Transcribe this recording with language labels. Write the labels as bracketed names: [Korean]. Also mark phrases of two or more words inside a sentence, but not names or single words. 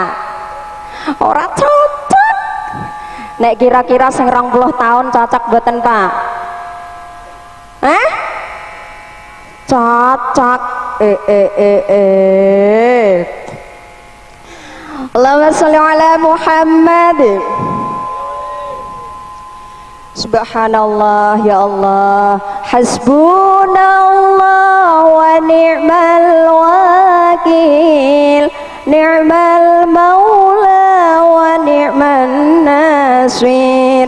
[Javanese] Ora cocok. Nek kira-kira sing 20 tahun cocok mboten Pak? Cocok. [Arabic] اللهم صل على محمد. سبحان الله يا الله. حسبنا الله ونعم الوكيل نعم المولى ونعم النصير.